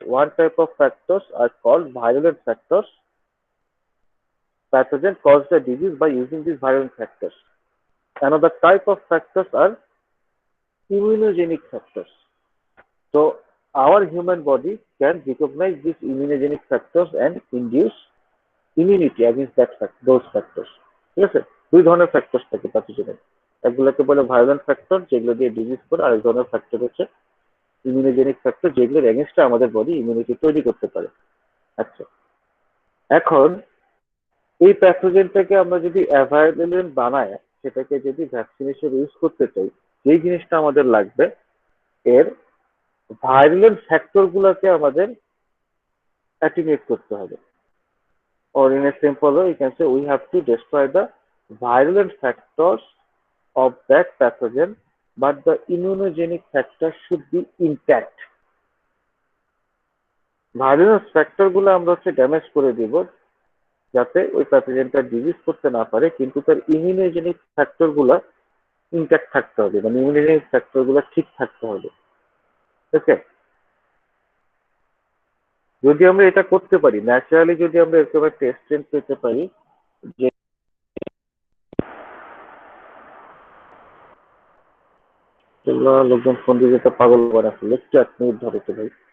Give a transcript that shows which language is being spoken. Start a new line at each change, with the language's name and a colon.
English: One type of factors are called virulent factors. Pathogen cause the disease by using these virulent factors. Another type of factors are immunogenic factors. So our human body can recognize these immunogenic factors and induce immunity against those factors.
Bangla: ঠিক আছে? দুই ধরনের factors থাকে প্যাথোজেনের, একগুলোকে বলে violent factor যেগুলো দিয়ে disease করে, আর এক ধরনের ফ্যাক্টর হচ্ছে ইমিউনোজেনিক ফ্যাক্টর যেগুলোর এগেনস্টে আমাদের বডি ইমিউনিটি তৈরি করতে পারে। আচ্ছা, এখন এই প্যাথোজেনটাকে আমরা যদি অ্যাভাইলেন্ট বানায়, সেটাকে যদি ভ্যাকসিন হিসেবে ইউজ করতে চাই, যেই জিনিসটা আমাদের লাগবে, এর ভায়োলেন্ট ফ্যাক্টর গুলোকে আমাদের অ্যাটিনিউট করতে হবে।
English: Or in a simple way, you can say we have to destroy the virulent factors of that pathogen, but the immunogenic factor should be intact.
Bangla: Violent factor গুলো আমরা হচ্ছে ড্যামেজ করে দিব, যাতে ওই প্যাথোজেনটা ডিজিজ করতে না পারে, কিন্তু তার ইমিউনোজেনিক ফ্যাক্টর গুলো ইনট্যাক্ট থাকতে হবে, মানে ইমিউনোজেনিক ফ্যাক্টর গুলো ঠিক থাকতে হবে। ওকে, যদি আমরা এটা করতে পারি, ন্যাচারালি যদি আমরা এরকম একটা স্ট্রেন পেতে পারি, যে লোকজন ফোন দিয়ে যেতে পাগল করা ফেলে, একটু 1 মিনিট ধরে তো ভাই।